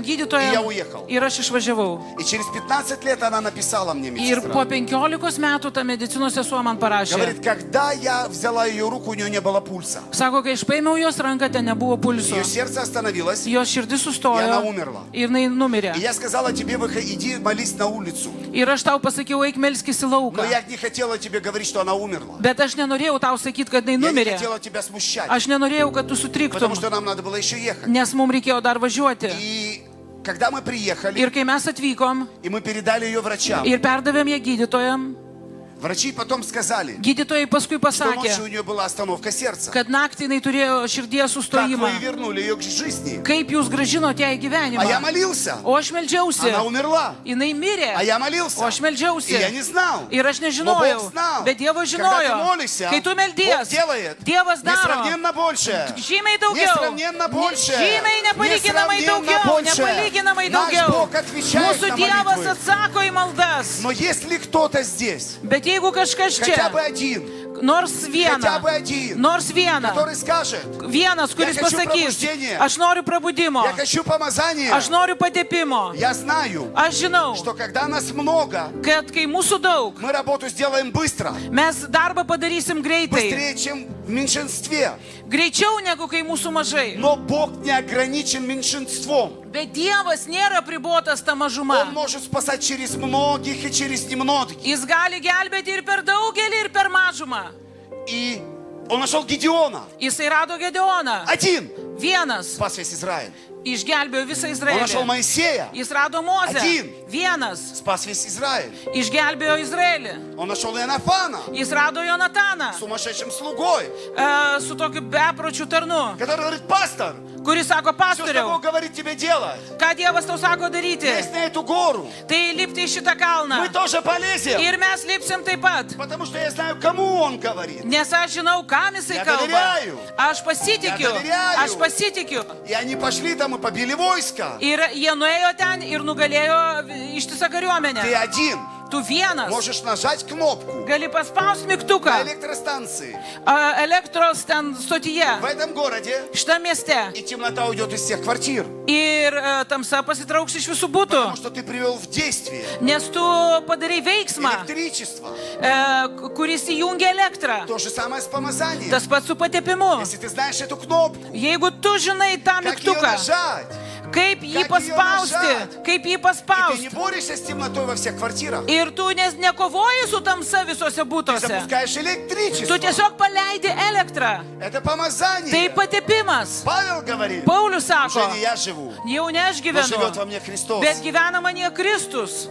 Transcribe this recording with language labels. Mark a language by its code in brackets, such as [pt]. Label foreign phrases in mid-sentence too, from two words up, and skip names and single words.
[ru] И я [lt] gydytojams. [ru] уехал. [lt] Ir aš išvažiavau. [ru] И через 15 лет она написала мне, [lt] Ir po [ru] медсестра. [lt] 15 metų ta medicinos sesuo man parašė. [ru] Говорит, когда я взяла ее руку, у нее не было пульса. [lt] Sako, kai aš paėmiau jos ranką, ten nebuvo pulso. [ru] Ее сердце остановилось, [lt] Jos širdis širdis sustojo [ru] она умерла. [lt] ir jinai numirė. [ru] И я сказала тебе, иди молись на улицу. [lt] Ir aš tau pasakiau, eik melskis į [ru] Но [lt] lauką. [ru] я не хотела тебе говорить, что она умерла. [lt] Bet aš nenorėjau tau sakyti, kad jinai [ru] Я не [lt] numirė. [ru] хотела тебя смущать, [lt] Aš nenorėjau, kad tu sutriktum, [ru] потому что нам надо было еще ехать. [lt] nes mums reikėjo dar važiuoti. [ru] И когда мы приехали, [lt] Ir kai mes atvykom [ru] и мы передали ее врачам, [lt] ir perdavėm ją gydytojam, [ru] врачи потом сказали, [lt] gydytojai paskui [ru] что ночью [lt] pasakė, [ru] у нее была остановка сердца. [lt] kad naktį jinai turėjo širdies [ru] Как [lt] sustojimą. [ru] вы вернули ее к жизни? [lt] Kaip jūs gražinote ją į [ru] А я [lt] gyvenimą? [ru] молился, [lt] O aš meldžiausi. [ru] она умерла. [lt] Jinai mirė. [ru] А я молился, [lt] O aš [ru] и [lt] meldžiausi. [ru] я не знал. [lt] Ir aš [ru] Но [lt] nežinojau. [ru] Бог знал. [lt] Bet Dievas [ru] Когда ты [lt] žinojo. [ru] молишься, [lt] Kai tu [ru] Бог [lt] meldies, [ru] делает [lt] Dievas daro. [ru] несравненно больше. [lt] Žymiai daugiau. [ru] Несравненно больше. [lt] Žymiai nepalyginamai [ru] Несравненно [lt] daugiau. [ru] больше. [lt] Nepalyginamai [ru] Наш [lt] daugiau. [ru] Бог отвечает [lt] Mūsų [ru] на [lt] Dievas [ru] молитвы. [lt] atsako į maldas. [ru] Но если кто-то здесь, [lt] Bet jeigu kažkas [ru] хотя бы [lt] čia, [ru] один, [lt] nors [ru] хотя бы [lt] vieną, [ru] один, [lt] nors vieną, [ru] который скажет, [lt] vienas, kuris [ru] Я хочу [lt] pasakys, [ru] пробуждения. [lt] aš noriu prabudimo, [ru] я хочу помазания, [lt] aš noriu patepimo, [ru] я знаю, [lt] aš žinau, [ru] что когда нас много, [lt] kad kai mūsų daug, [ru] мы работу сделаем быстро, [lt] mes darbą padarysim greitai, [ru] быстрее, чем в меньшинстве. [lt] greičiau negu kai mūsų mažai. [ru] Но Бог не ограничен меньшинством. [lt] Bet Dievas nėra pribotas ta [ru] Он [lt] mažuma. [ru] может спасать через многих и через немногих. [lt] Jis gali gelbėti ir per daugelį, ir per mažumą. [ru] И он нашел Гедеона. [lt] Jisai rado Gedeoną. [ru] Один [lt] Vienas [ru] спас весь Израиль. [lt] išgelbėjo visą [ru] Он нашел [lt] Izraelį. [ru] Моисея. [lt] Jis rado Mozę. [ru] Один. [lt] Vienas [ru] Спас весь Израиль. [lt] išgelbėjo Izraelį. [ru] Он нашел Иоаннафана. [lt] Jis rado Jonataną [ru] Сумасшедшим слугой. [lt] su tokiu bepročiu tarnu, [ru] Который говорит, пастор, [lt] kuris sako, [ru] все, что [lt] pastoriau, [ru] Бог говорит тебе делать, [lt] ką Dievas tau sako daryti, [ru] лезь на эту гору. [lt] tai lipti į šitą kalną. [ru] Мы тоже полезем. [lt] Ir mes lipsim taip pat. [ru] Потому что я знаю, кому он говорит. [lt] Nes aš žinau, kam jisai [ru] Я [lt] kalba. [ru] доверяю. [lt] Aš pasitikiu. [ru] Я доверяю. [lt] Aš pasitikiu. [ru] И они пошли там и побили войско. [lt] Ir jie nuėjo ten ir nugalėjo ištisą [ru] Ты [lt] kariuomenę. [ru] один [lt] Tu vienas [ru] можешь нажать кнопку [lt] gali paspausti [ru] на [lt] mygtuką [ru] электростанции [lt] elektros ten stotyje, [ru] в этом городе, [lt] šitam mieste. [ru] и темнота уйдет из всех квартир. [lt] Ir tamsa pasitrauks iš visų būtų. [ru] Потому что ты привел в действие [lt] Nes tu padarai veiksmą, [ru] электричество. [lt] kuris įjungia elektrą. [ru] То же самое с помазанием. [lt] Tas pats su patepimu. [ru] Если ты знаешь эту кнопку, [lt] Jeigu tu žinai tą [ru] как ее [lt] mygtuką, [ru] нажать, [lt] kaip jį [ru] Как ее [lt] paspausti, [ru] нажать? [lt] kaip jį [ru] и ты не [lt] paspausti. [ru] борешься с темнотой во всех квартирах, [lt] Ir tu nekovoji su tamsa visose [ru] ты [lt] būtuose. [ru] запускаешь [lt] Tu [ru] электричество. [lt] tiesiog paleidi elektrą. [ru] Это [lt] Tai [ru] помазание. [lt] patepimas. [ru] Павел говорит, [lt] Paulius [ru] уже [lt] sako, [ru] не я живу, [lt] jau ne aš [ru] но живет во [lt] gyvenu, [ru] мне Христос. [lt] bet gyvena manie Kristus.